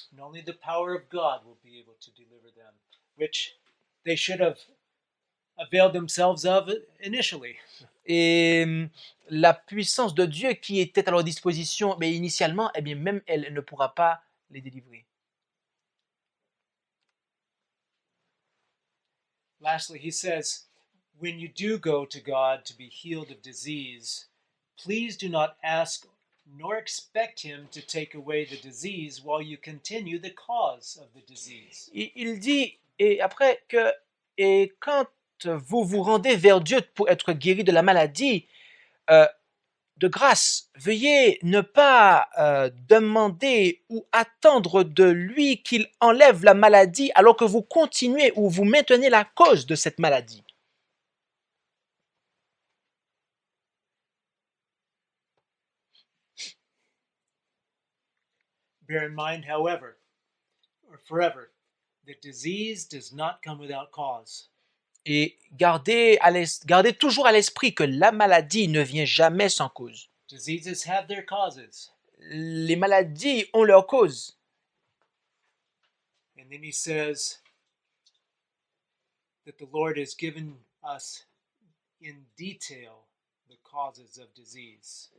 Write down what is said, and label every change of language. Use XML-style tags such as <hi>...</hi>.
<en>And only the power of God will be able to deliver them, which they should have availed themselves of initially.</en> <fr>Et la puissance de Dieu qui était à leur disposition, mais initialement, eh bien même elle ne pourra pas les délivrer.</fr> <en>Lastly, he says, when you do go to God to be healed of disease, please do not ask nor expect him to take away the disease while you continue the cause of the disease.</en> <fr>Il dit, et après que, et quand vous vous rendez vers Dieu pour être guéri de la maladie, de grâce, veuillez ne pas demander ou attendre de lui qu'il enlève la maladie alors que vous continuez ou vous maintenez la cause de cette maladie.</fr> <en>Bear in mind, however, or forever, that disease does not come without cause.</en> <fr>Et gardez toujours à l'esprit que la maladie ne vient jamais sans cause.</fr> <en>Diseases have their causes.</en> <fr>Les maladies ont leur cause.</fr> <en>And then he says, that the Lord has given us in detail the causes of disease.</en>